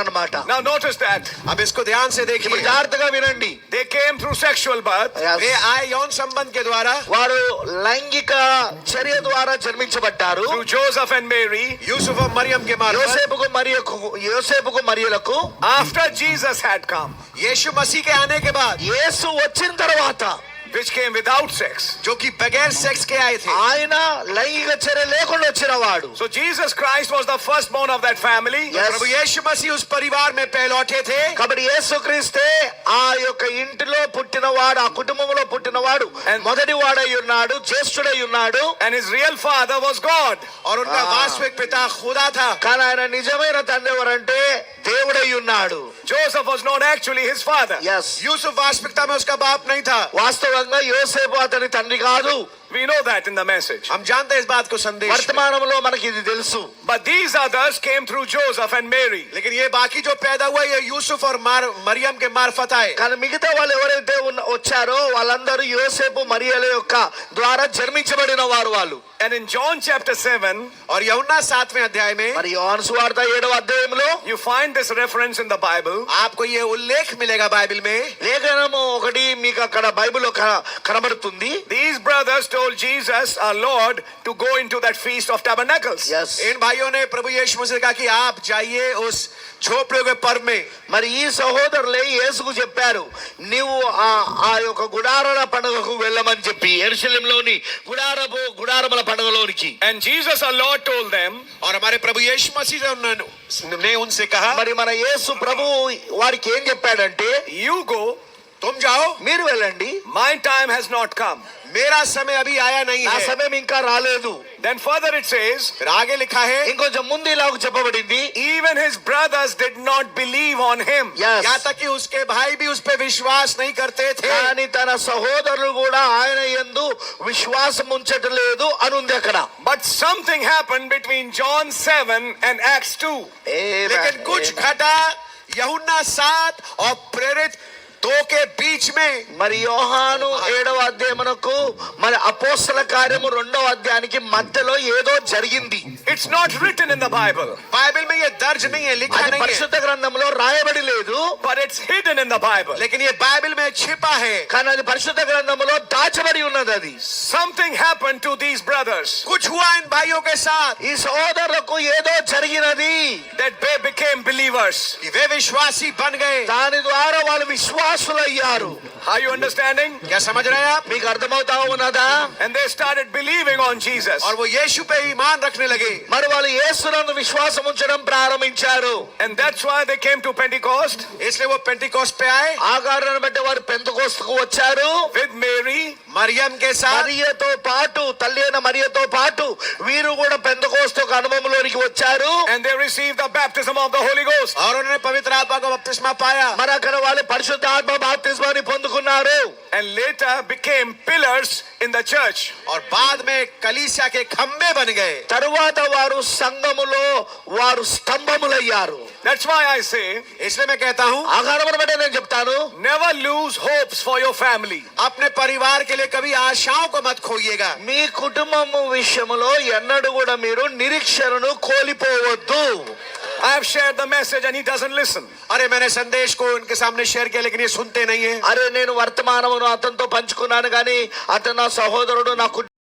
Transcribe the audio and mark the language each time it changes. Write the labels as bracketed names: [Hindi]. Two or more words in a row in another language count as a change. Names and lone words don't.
[English] Now Now notice that [Hindi] अब इसको ध्यान से [Telugu] ఇప్పుడు [Hindi] देखिए [Telugu] జాగ్రత్తగా వినండి. [English] they came through sexual birth. Yes. [Hindi] वे आए यौन संबंध के द्वारा [Telugu] వారు లైంగిక చర్య ద్వారా జన్మించబడ్డారు. [English] Through Joseph and Mary. [Hindi] यूसुफ और मरियम के मार्फत [Telugu] యోసేపుకు మరియలకు [English] After Jesus had come, [Hindi] यीशु मसीह के आने के बाद [Telugu] యేసు వచ్చిన తర్వాత [English] which came without sex. [Hindi] जो कि बगैर सेक्स के आए थे, [Telugu] ఆయన లైంగిక చర్య లేకుండా వచ్చిన వాడు. [English] So Jesus Christ was the firstborn of that family. Yes. [Hindi] प्रभु यीशु मसीह उस परिवार में पहलौठे थे. [Telugu] కాబట్టి యేసుక్రీస్తే ఆ యొక్క ఇంటిలో పుట్టినవాడు, ఆ కుటుంబంలో పుట్టినవాడు [English] And- [Telugu] మొదటి వాడై ఉన్నాడు, జ్యేష్ఠుడై ఉన్నాడు. [English] And his real father was God. [Hindi] और उनका वास्तविक पिता खुदा था. [Telugu] కానీ ఆయన నిజమైన తండ్రి ఎవరంటే దేవుడై ఉన్నాడు. [English] Joseph was not actually his father. ఎస్, [Hindi] यूसुफ वास्तविकता में उसका बाप नहीं था. [Telugu] వాస్తవంగా యోసేపు అతని తండ్రి కాదు. [English] We know that in the message. [Hindi] हम जानते हैं इस बात को संदेश में. [Telugu] వర్తమానంలో మనకి ఇది తెలుసు. [English] But these others came through Joseph and Mary. [Hindi] लेकिन ये बाकी जो पैदा हुआ ये यूसुफ और मरियम के मार्फत आए. [Telugu] కానీ మిగతా వాళ్ళు ఎవరైతే వచ్చారో వాళ్ళందరూ యోసేపు మరియల యొక్క ద్వారా జన్మించబడిన వారు వాళ్ళు. [English] And in John chapter 7, [Hindi] और यूहन्ना 7वें अध्याय में [Telugu] మరి యోహాను సువార్త 7వ అధ్యాయంలో [English] you find this reference in the Bible. [Hindi] आपको ये उल्लेख मिलेगा बाइबल में. [Telugu] లేఖనము ఒకటి మీకు అక్కడ బైబిల్లో కనబడుతుంది. [English] These brothers told Jesus, our Lord, to go into that feast of tabernacles. ఎస్, [Hindi] इन भाइयों ने प्रभु यीशु मसीह से कहा कि आप जाइए उस झोपड़ियों के पर्व में. [Telugu] మరి ఈ సహోదరులే యేసుకు చెప్పారు, నీవు ఆ యొక్క గుడారాల పండుగకు వెళ్ళమని చెప్పి, యెరూషలేములోని గుడారముల పండుగలోనికి. [English] And Jesus, our Lord, told them, [Hindi] और हमारे प्रभु यीशु मसीह ने उनसे कहा [Telugu] మరి మన యేసు ప్రభు వారికి ఏం చెప్పాడంటే, [English] you go, [Hindi] तुम जाओ, [Telugu] మీరు వెళ్ళండి, [English] my time has not come. [Hindi] मेरा समय अभी आया नहीं [Telugu] నా [Hindi] है. [Telugu] సమయం ఇంకా రాలేదు. [English] Then further it says, [Hindi] फिर आगे लिखा है [Telugu] ఇంకొంచెం ముందు ఇలాగ చెప్పబడింది, [English] even his brothers did not believe on him. yes, [Hindi] यहाँ तक कि उसके भाई भी उस पे विश्वास नहीं करते थे. [Telugu] కానీ తన సహోదరులు కూడా ఆయన యందు విశ్వాసం ఉంచట్లేదు అనుంది అక్కడ. [English] But something happened between John 7 and Acts 2. [Hindi] लेकिन कुछ घटा यूहन्ना 7 और प्रेरित 2 के बीच में. [Telugu] మరి యోహాను 7వ అధ్యాయమునకు మరి అపోస్తల కార్యము 2వ అధ్యాయానికి మధ్యలో ఏదో జరిగింది. [English] It's not written in the Bible, [Hindi] बाइबल में ये दर्ज नहीं है, लिखा [Telugu] అది [Hindi] नहीं है, [Telugu] పరిశుద్ధ గ్రంథంలో రాయబడి లేదు, [English] but it's hidden in the Bible. [Hindi] लेकिन ये बाइबल में छिपा है. [Telugu] కానీ అది పరిశుద్ధ గ్రంథంలో దాచబడి ఉన్నది. అది [English] Something happened to these brothers [Hindi] कुछ हुआ इन भाइयों के साथ [Telugu] ఈ సహోదరులకు ఏదో జరిగినది. [English] that they became believers. [Hindi] कि वे विश्वासी बन गए. [Telugu] దాని ద్వారా వాళ్ళు విశ్వాసులయ్యారు. [English] Are you understanding? [Hindi] क्या समझ रहे हैं आप? [Telugu] మీకు అర్థమవుతా ఉన్నదా? [English] And they started believing on Jesus. [Hindi] और वो यीशु पे ईमान रखने लगे. [Telugu] మరి వాళ్ళు యేసునందు విశ్వాసం ఉంచడం ప్రారంభించారు. [English] And that's why they came to Pentecost [Hindi] इसलिए वो पेंटिकोस्ट पे आए [Telugu] ఆ కారణాన్ని బట్టి వారు పెంతెకోస్తుకు వచ్చారు. [English] with Mary. [Hindi] मरियम के साथ. [Telugu] మరియతో పాటు, తల్లి అయిన మరియతో పాటు వీరు కూడా పెంతెకోస్తు అనుభవంలోనికి వచ్చారు. [English] And they received the baptism of the Holy Ghost. [Hindi] और उन्होंने पवित्र आत्मा का बपतिस्मा पाया. [Telugu] మరి అక్కడ వాళ్ళు పరిశుద్ధ ఆత్మ బాప్తిస్మాన్ని పొందుకున్నారు. [English] And later became pillars in the church. [Hindi] और बाद में कलीसिया के खंबे बन गए. [Telugu] తరువాత వారు సంఘములో వారు స్తంభములయ్యారు. [English] That's why I say, [Hindi] इसलिए मैं कहता हूँ [Telugu] ఆ కారణమును బట్టి నేను చెప్తాను, [English] never lose hopes for your family. [Hindi] अपने परिवार के लिए कभी आशाओं को मत खोइएगा. [Telugu] మీ కుటుంబము విషయములో ఎన్నడూ కూడా మీరు నిరీక్షణను కోల్పోవద్దు. [English] I have shared the message and he doesn't listen. [Hindi] अरे मैंने संदेश को उनके सामने शेयर किया लेकिन ये सुनते नहीं है. [Telugu] అరే నేను వర్తమానమును అతనితో పంచుకున్నాను కానీ అతను నా సహోదరుడు, నా కుటుంబం